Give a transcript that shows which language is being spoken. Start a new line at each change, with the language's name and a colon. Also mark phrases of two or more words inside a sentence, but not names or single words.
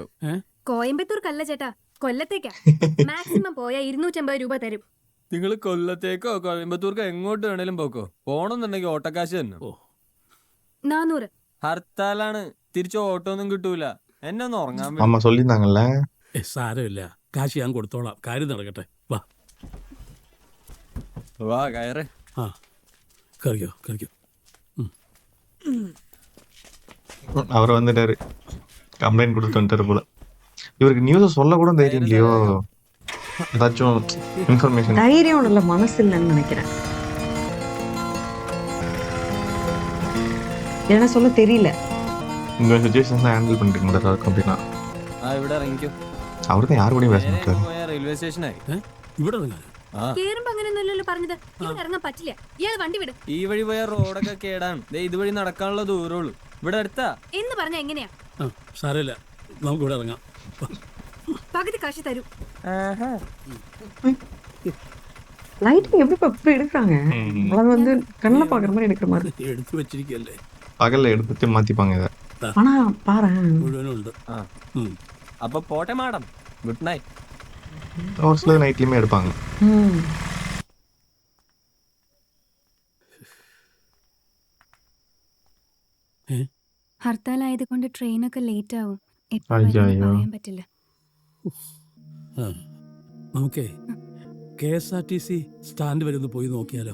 Malayalam: കോയമ്പത്തൂർക്കല്ല ചേട്ടാ, കൊല്ലത്തേക്കാ. മാക്സിമം പോയാ 250 രൂപ തരും. നിങ്ങൾ കൊല്ലത്തേക്കോ കോയമ്പത്തൂർക്കോ എങ്ങോട്ട് വേണേലും പോക്കോ. പോണെന്നുണ്ടെങ്കിൽ ഓട്ടക്കാശ് തന്നെ. 400. ഹർത്താലാണ്, തിരിച്ച് ഓട്ടോ ഒന്നും കിട്ടൂല. എന്നെ ഒന്ന് ഉറങ്ങാൻ പറ്റും.
Tamil: அம்மா சொல்லியிருந்தாங்கல்ல.
Malayalam: സാരമില്ല, കാശ് ഞാൻ കൊടുത്തോളാം. കാര്യം നടക്കട്ടെ. വാ വാ കയറ്. ആ, കറിക്കോ കറിക്കോ.
Tamil: அவர் வந்துட்டாரு, கம்ப்ளைண்ட் கொடுத்து வந்துட்டாரு போல. இவருக்கு நியூஸை சொல்ல கூட தைரியம் இல்லையோ? ஏதாச்சும் இன்ஃபர்மேஷன். தைரியம் இல்ல, மனசு இல்லைன்னு நினைக்கிறேன். என்ன சொல்ல தெரியல. இந்த
English: situation handle
Tamil: பண்ணிட்டு இருக்க அப்படின்னா
Malayalam: ഇവിടെ ഇറങ്ങിക്കോ.
Tamil: அவர் தான் யாரு கூடயும் பேச மாட்டாரு.
Malayalam: റെയിൽവേ സ്റ്റേഷനായി. ഇവിടെ ഇറങ്ങാൻ? കേറുമ്പോ അങ്ങനെയൊന്നുമല്ലല്ലോ പറഞ്ഞത്. ഇവിടെ ഇറങ്ങാൻ പറ്റില്ല. ഇയാൾ വണ്ടി വിട്. ഈ വഴി പോയ റോഡൊക്കെ കേടാണ്. ഇതുവഴി നടക്കാനുള്ള ദൂരമുള്ളൂ. ഇവിടെ അടുത്താ എന്ന് പറഞ്ഞ എങ്ങനെയാ? സാരമില്ല, നമുക്ക് ഇവിടെ ഇറങ്ങാം. പകുതി കാശ് തരൂ.
Tamil: லைட்டிங் எப்படி இப்படி எடுக்கிறாங்க? அது வந்து கண்ணில் பார்க்குற மாதிரி எடுக்கிற மாதிரி.
Malayalam: എടുത്തു വെച്ചിരിക്കല്ലേ,
Tamil: பகல்ல எடுத்துட்டு மாத்திப்பாங்க இதை. ஆனா பாரு,
Malayalam: മുഴുവനും ഉണ്ട്. അപ്പൊ പോട്ടെ മാഡം,
English: good night.
Tamil: ஒரு சிலர் நைட்லயுமே எடுப்பாங்க.
Malayalam: ഹർത്താലായതുകൊണ്ട് ട്രെയിനൊക്കെ ലേറ്റ് ആവും. എപ്പോ അയ്യോ. വരുമെന്ന് പറയാൻ പറ്റില്ല. നമുക്കേ KSRTC സ്റ്റാൻഡ് വരെ ഒന്ന് പോയി നോക്കിയാലോ?